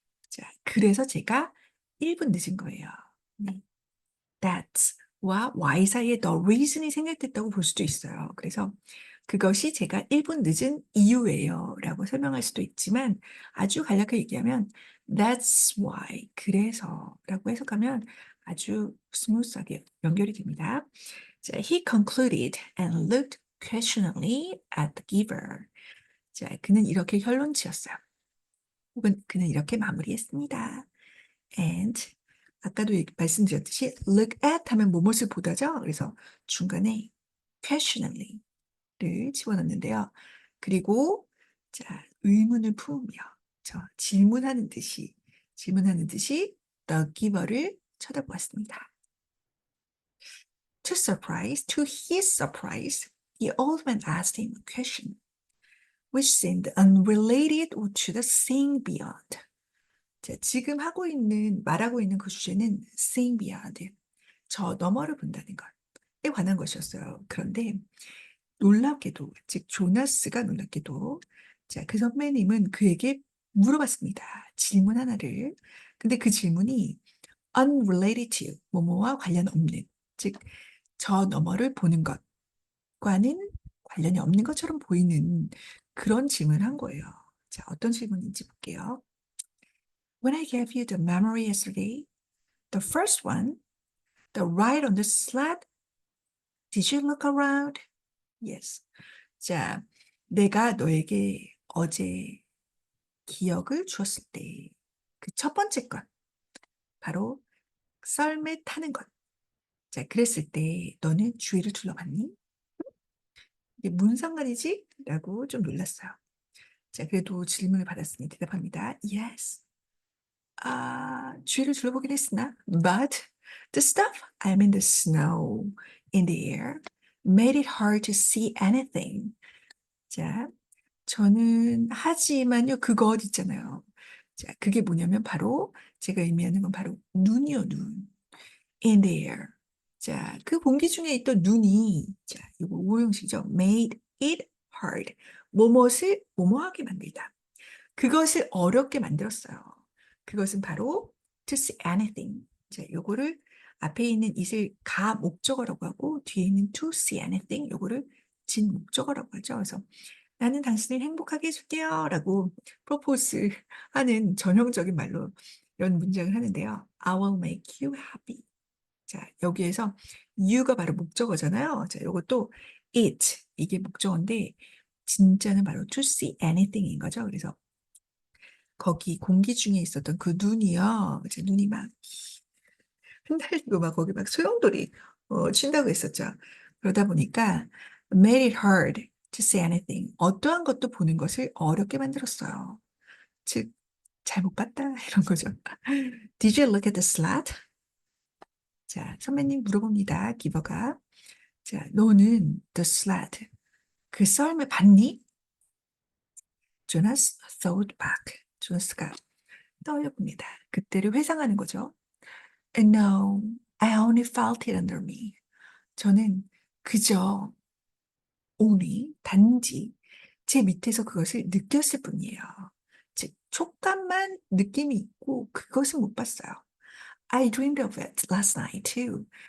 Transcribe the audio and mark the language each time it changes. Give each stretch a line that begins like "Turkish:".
Korean: 자, 그래서 제가 1분 늦은 거예요. 네. That's와 why 사이에 the reason이 생략됐다고 볼 수도 있어요. 그래서 그것이 제가 1분 늦은 이유예요 라고 설명할 수도 있지만 아주 간략하게 얘기하면 that's why, 그래서 라고 해석하면 아주 스무스하게 연결이 됩니다.
English: 자, he concluded and looked questioningly at the giver.
Korean: 자, 그는 이렇게 결론 지었어요. 혹은 그는 이렇게 마무리했습니다. And 아까도 말씀드렸듯이 look at 하면 무엇을 보다죠. 그래서 중간에 questioningly를 집어넣는데요. 그리고 자, 의문을 품으며 질문하는 듯이 the giver를 쳐다보았습니다.
English: To his surprise, the old man asked him a question which seemed unrelated to the scene beyond.
Korean: 자, 지금 말하고 있는 그 주제는
English: seeing beyond,
Korean: 저 너머를 본다는 것에 관한 것이었어요. 그런데 놀랍게도, 즉 조나스가 놀랍게도, 자, 그 선배님은 그에게 물어봤습니다. 질문 하나를. 근데 그 질문이
English: unrelated to,
Korean: 뭐뭐와 관련 없는, 즉 저 너머를 보는 것과는 관련이 없는 것처럼 보이는 그런 질문을 한 거예요. 자, 어떤 질문인지 볼게요.
English: When I gave you the memory yesterday, the first one, the ride on the sled, did you look around? Yes.
Korean: 자, 내가 너에게 어제 기억을 주었을 때, 그 첫 번째 것, 바로 썰매 타는 것. 자, 그랬을 때 너는 주위를 둘러봤니? 이게 무슨 상관이지? 라고 좀 놀랐어요. 자, 그래도 질문을 받았으니 대답합니다.
English: Yes.
Korean: 주위를 둘러보긴 했으나,
English: but the stuff, I mean the snow in the air, made it hard to see anything.
Korean: 자, 저는 하지만요, 그것 있잖아요. 자, 그게 뭐냐면 바로 제가 의미하는 건 바로 눈이요, 눈.
English: In the air.
Korean: 자, 그 공기 중에 있던 눈이, 자, 이거 오형식이죠.
English: made it hard.
Korean: 뭐뭇을 뭐뭐하게 만들다. 그것을 어렵게 만들었어요.
English: 그것은 바로 to see anything.
Korean: 자, 요거를 앞에 있는 it을 가 목적어라고 하고 뒤에 있는 to see anything 요거를 진 목적어라고 하죠. 그래서 나는 당신을 행복하게 해줄게요. 라고 프로포즈 하는 전형적인 말로 이런 문장을 하는데요.
English: I will make you happy.
Korean: 자, 여기에서 you가 바로 목적어잖아요. 자, 요것도 it, 이게 목적어인데, 진짜는 바로 to see anything인 거죠. 그래서 거기 공기 중에 있었던 그 눈이요. 제 눈이 막 흩날리고 막 거기 막 소용돌이 친다고 했었죠. 그러다 보니까
English: made it hard to see anything.
Korean: 어떠한 것도 보는 것을 어렵게 만들었어요. 즉, 잘못 봤다 이런 거죠.
English: Did you look at the slide?
Korean: 자, 선배님 물어봅니다. 기버가. 자, 너는 the slide, 그 썰매 봤니?
English: Jonas thought back.
Korean: 조나스가 떠올려봅니다. 그때를 회상하는 거죠.
English: And no, I only felt it under me.
Korean: 저는 그저 only, 단지 제 밑에서 그것을 느꼈을 뿐이에요. 즉, 촉감만 느낌이 있고 그것은 못 봤어요.
English: I dreamed of it last night too.